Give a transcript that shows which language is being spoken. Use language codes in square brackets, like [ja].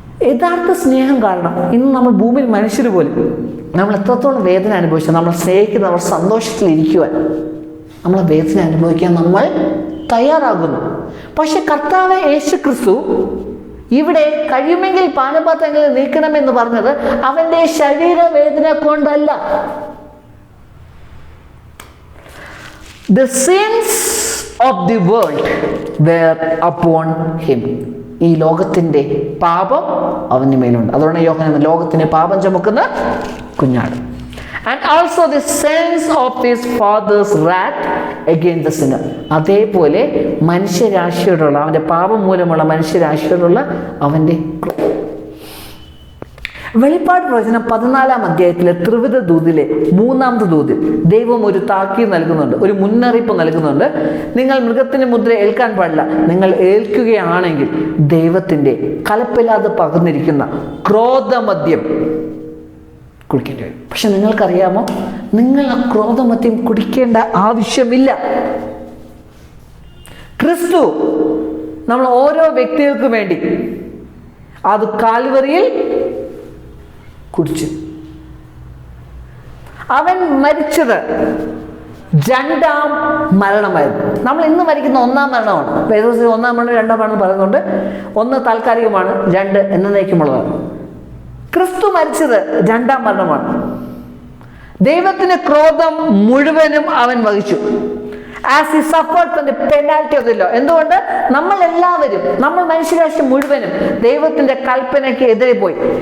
[ml] യഥാർത്ഥ സ്നേഹം കാരണം ഇന്ന് നമ്മൾ ഭൂമിയിൽ മനുഷ്യർ പോലും നമ്മൾ എത്രത്തോളം വേദന അനുഭവിച്ചാൽ നമ്മൾ സ്നേഹിക്കുന്ന നമ്മൾ സന്തോഷത്തിലിരിക്കുവാൻ നമ്മളെ വേദന അനുഭവിക്കാൻ നമ്മൾ തയ്യാറാകുന്നു. പക്ഷെ കർത്താവ് യേശു ക്രിസ്തു ഇവിടെ കഴിയുമെങ്കിൽ പാനപാത്രങ്ങൾ നീക്കണമെന്ന് പറഞ്ഞത് അവൻ്റെ ശരീരവേദന കൊണ്ടല്ല. [en] The sins of the world were upon him. [ml] ഈ ലോകത്തിൻ്റെ പാപം അവൻ്റെ മേലുണ്ട്. അതുകൊണ്ട് യോഹന്നാൻ ലോകത്തിൻ്റെ പാപം ചുമക്കുന്ന കുഞ്ഞാട്. [en] And also the sins of his father's wrath against the sinner. [ml] അതേപോലെ മനുഷ്യരാശിയോടുള്ള അവൻ്റെ പാപം മൂലമുള്ള മനുഷ്യരാശിയോടുള്ള അവൻ്റെ വെളിപ്പാട് പ്രവചനം 14-ാം അധ്യായത്തിലെ ത്രിവിധ ദൂതിലെ 3-ാമത്തെ ദൂതിൽ ദൈവം ഒരു താക്കീത് നൽകുന്നുണ്ട്, ഒരു മുന്നറിയിപ്പ് നൽകുന്നുണ്ട്. നിങ്ങൾ മൃഗത്തിൻ്റെ മുദ്ര ഏൽക്കാൻ പാടില്ല. നിങ്ങൾ ഏൽക്കുകയാണെങ്കിൽ ദൈവത്തിൻ്റെ കലപ്പില്ലാതെ പകർന്നിരിക്കുന്ന ക്രോധമദ്യം കുടിക്കേണ്ടി വരും. പക്ഷെ നിങ്ങൾക്കറിയാമോ, നിങ്ങൾ ആ ക്രോധമദ്യം കുടിക്കേണ്ട ആവശ്യമില്ല. ക്രിസ്തു നമ്മൾ ഓരോ വ്യക്തികൾക്കും വേണ്ടി അത് കാൽവറിയിൽ കുടിച്ചു. അവൻ മരിച്ചത് രണ്ടാം മരണമായിരുന്നു. നമ്മൾ ഇന്ന് മരിക്കുന്ന ഒന്നാം മരണമാണ്. വേദപുസ്തകത്തിൽ ഒന്നാം മരണം രണ്ടാം മരണം പറയുന്നുണ്ട്. ഒന്ന് താൽക്കാലികമാണ്, രണ്ട് എന്നേക്കുമുള്ളതാണ്. ക്രിസ്തു മരിച്ചത് രണ്ടാം മരണമാണ്. ദൈവത്തിന്റെ ക്രോധം മുഴുവനും അവൻ വഹിച്ചു. [en] As he suffered from the penalty of the law. [ml] എന്തുകൊണ്ട്? നമ്മൾ എല്ലാവരും, നമ്മൾ മനുഷ്യരാശി മുഴുവനും ദൈവത്തിന്റെ കൽപ്പനയ്ക്ക് എതിരെ പോയി.